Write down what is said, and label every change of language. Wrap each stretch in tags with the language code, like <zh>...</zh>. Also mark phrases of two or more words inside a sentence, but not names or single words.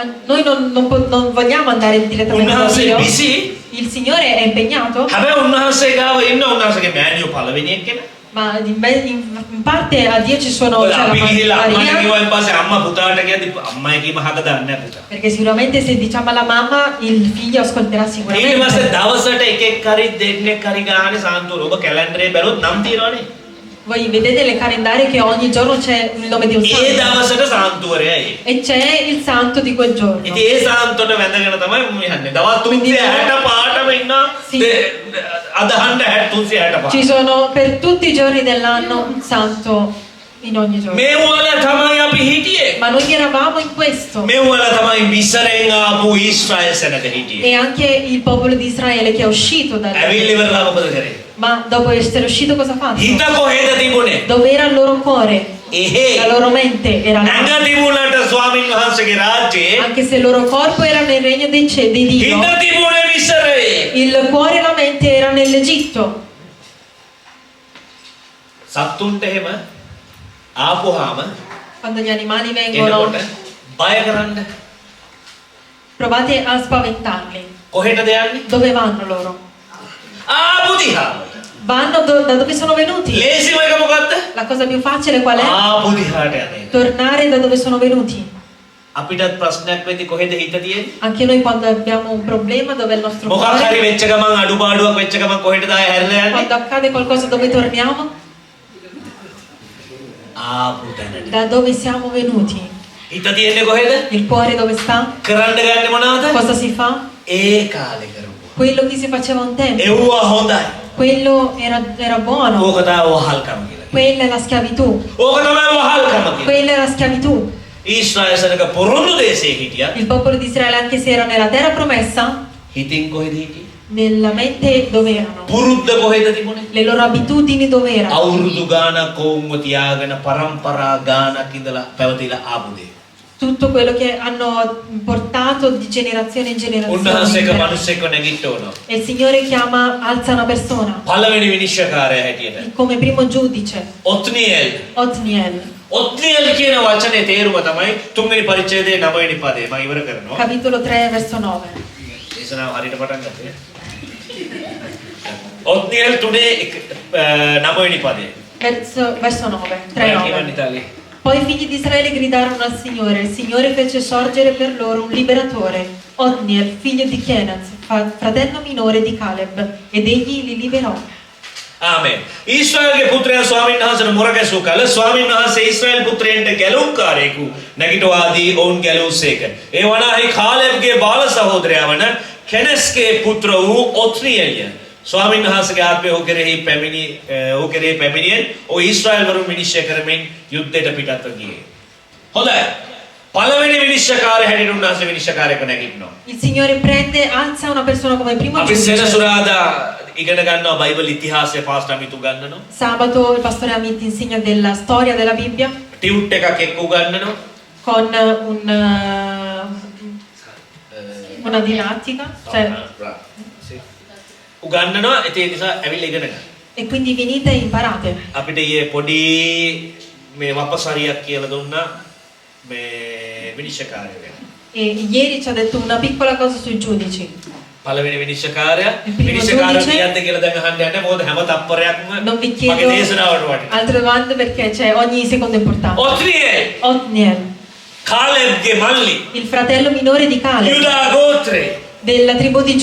<it>Noi non vogliamo andare direttamente da</it> <si>උන්වහන්සේ</si> <it>Dio. busy. Il Signore è impegnato,</it> <si>හැබැයි උන්වහන්සේ ගාව ඉන්න උන්වහන්සේගේ මෑණියෝ පළවෙනි එක්කෙනා.</si> <it>ma in parte a Dio ci sono</it> <si>ඔය</si> <it>c'è la</it> <si>අපි ගිහිල්ලා අම්මට Maria, කිව්වන් පස්සේ අම්මා පුතාට කියද්දි අම්මයි කීම හක දන්නේ නැහැ පුතා.</si> <it>perché sicuramente se diciamo alla mamma il figlio ascolterà</it> <si>ඊට පස්සේ</si> <it>sicuramente.</it> <si>දවසට එකෙක් හරි දෙන්නෙක් හරි ගානේ සාන්තුවර ඔබ කැලෙන්ඩරේ බැලුවොත් නම් තියෙනවනේ.</si> <it>Voi vedete le calendarie che ogni giorno c'è il nome di un</it> <si>ඒ</si> <it>santo</it> <si>දවසට සාන්තුවරයයි. e c'è il santo di quel giorno. ඉතින් ඒ සාන්තුවට වැඳගෙන තමයි මම යන්නේ. දවස් Quindi 365ටම ඉන්නවා. Sì. අදහන්න 365.</si> <it>Ci sono per tutti i giorni dell'anno un santo in ogni giorno.</it> <si>මේ වල තමයි අපි හිටියේ.</si> <it>Ma noi eravamo in questo.</it> <si>මේ වල තමයි මිසරෙන් ආපු ඊශ්‍රායෙල් සෙනග හිටියේ.</si> <it>E anche il popolo di Israele che è uscito da</it> <si>ඇවිල්ලි ඉවරලා මොකද කරේ?</si> <it>Ma dopo essere uscito cosa ha fatto?</it> <si>හිත කොහෙද තිබුණේ?</si> <it>Dove era il loro cuore?</it> <si>එහෙ.</si> <it>La loro mente era là.</it> <si>නැග තිබුණට ස්වාමින් වහන්සේගේ රාජ්‍යයේ</si> <it>Anche se il loro corpo era nel regno di Dio,</it> <si>හිත තිබුණේ මිසරේ.</si> <it>il cuore e la mente era nell'Egitto.</it> <si>සත්තුන්ට එහෙම ආපුවාම</si> <it>Quando gli animali vengono,</it> <si>එනකොට බය කරන්න</si> <it>provate a spaventarli.</it> <si>කොහෙටද යන්නේ?</si> <it>Dove vanno loro?</it> <si>ආපු දිහා.</si> <it>Vanno da dove sono venuti.</it> <si>ලේසිම එක මොකද්ද?</si> <it>La cosa più facile qual è?</it> <si>ආපු දිහාට යන්නේ.</si> <it>Tornare da dove sono venuti.</it> <si>අපිටත් ප්‍රශ්නයක් වෙද්දි කොහෙද හිත තියෙන්නේ?</si> <it>Anche noi quando abbiamo un problema, dove è il nostro</it> <si>මොකක් හරි</si> <it>cuore?</it> <si>වෙච්ච ගමන් අඩුපාඩුවක් වෙච්ච ගමන් කොහෙටද ආයෙ හැරිලා යන්නේ?</si> <it>Quando accade qualcosa dove torniamo?</it> <si>ආපු තැනට.</si> <it>Da dove siamo venuti.</it> <si>හිත තියෙන්නේ කොහෙද?</si> <it>Il cuore dove sta?</it> <si>කරන්න ගන්නේ මොනවද?</si> <it>Cosa si fa?</it> <si>ඒ කාලේ කරපුවා.</si> <it>Quello che si faceva un tempo.</it> <si>එව්වා හොඳයි.</si> <it>Quello era buono.</it> <si>ඕක තමයි වහල්කම කියලා.</si> <it>Quella è la schiavitù.</it> <si>ඕක තමයි වහල්කම කියලා.</si> <it>Quella è la schiavitù.</it> <si>ඊශ්‍රායෙල් සනක පොරොන්දු දේශේ හිටියා.</si> <it>Il popolo di Israele, anche se era nella terra promessa,</it> <si>හිතින් කොහෙද හිටියේ?</si> <it>nella mente dove erano?</it> <si>පුරුද්ද කොහෙද තිබුණේ?</si> <it>Le loro abitudini dove erano?</it> <si>අවුරුදු ගානක් කොවුන්ව තියාගෙන පරම්පරා ගානක් ඉඳලා පැවතිලා ආපු දේ.</si> <it>Tutto quello che hanno portato di generazione in</it> <si>උන්වහන්සේක</si> <it>generazione.</it> <si>මිනිස්සෙක්ව නැගිට්ටවනවා.</si> <it>E il Signore chiama, alza una persona</it> <si>පළවෙනි විනිශ්චයකාරයා හැටියට.</si> <it>come primo giudice,</it> <si>ඔත්නියෙල්. Otniel. ඔත්නියෙල් කියන වචනේ තේරුම තමයි තුන්වෙනි පරිච්ඡේදයේ 9 වෙනි පදේ. මම ඉවර කරනවා.</si> <it>Capitolo 3, verso 9.</it> <si>දේශනාව හරියට පටන් ගත්තේ. ඔත්නියෙල් තුනේ 9 වෙනි පදේ.</si> <it>Verso 9, 3,</it> <si>ඔයා 9. කියවන්න ඉතාලියේ.</si> <it>Poi i figli di Israele gridarono al Signore. Il Signore fece sorgere per loro un liberatore, Otniel, figlio di Kenaz, fratello minore di Caleb, ed egli li liberò.</it> <si>ආමෙන්. ඊශ්‍රායල්ගේ පුත්‍රයන් ස්වාමීන් වහන්සේට මොරගැසූ කල ස්වාමීන් වහන්සේ ඊශ්‍රායල් පුත්‍රයන්ට ගැලුම්කාරයෙකු නැගිටවාදී ඔවුන් ගැලූසේක. ඒ වනාහි කාලෙබ්ගේ බාල සහෝදරයා වන කෙනස්ගේ පුත්‍ර වූ ඔත්නියල්ය. ස්වාමීන් වහන්සේගේ ආත්මය ඔහු කෙරෙහි පැමිණියෙන් ඔහු ඊශ්‍රායල් වරුන් විනිශ්චය කරමින් යුද්ධයට පිටත්ව ගියේ. හොඳයි. පළවෙනි විනිශ්චයකාරය හැටියට උන්වහන්සේ විනිශ්චයකාරයෙකු නැගිටිනවා.</si> <it>Il Signore prende, alza una persona come primo</it> <si>අපි</si> <it>giudice.</it> <si>සෙනසුරාදා ඉගෙන ගන්නවා බයිබල් ඉතිහාසය පාස්ටර් අමිත් උගන්වනවා.</si> <it>Sabato il pastore Amit insegna della storia della Bibbia</it> <si>ටියුට් එකක් එක්ක උගන්වනවා.</si> <it>con una didattica, cioè,</it> <si>උගන්වනවා. ඒ නිසා ඇවිල්ලා ඉගෙන ගන්න.</si> <it>e quindi venite e imparate.</it> <si>අපිට ඊයේ පොඩි මේ වපසරියක් කියලා දුන්නා මේ විනිශ්චයකාරය ගැන.</si> <it>E ieri ci ha detto una piccola cosa sui giudici.</it> <si>පළවෙනි විනිශ්චයකාරයා</si> <it>primo</it> <si>විනිශ්චයකාරයා</si> <it>giudice.</it> <si>කියද්ද කියලා දැන් අහන්න යන්නේ මොකද හැම තප්පරයක්ම</si> <it>Non vi</it> <si>මගේ</si> <it>chiedo</it> <si>දේශනාවට වටිනවා.</si> <it>altre domande perché c'è ogni secondo importante.</it> <si>ඔත්නියෙල්</si> <it>Otniel,</it> <si>කාලෙබ්ගේ මල්ලි</si> <it>il fratello minore di Caleb,</it> <si>යුදා ගෝත්‍රේ</si> <it>della tribù di</it>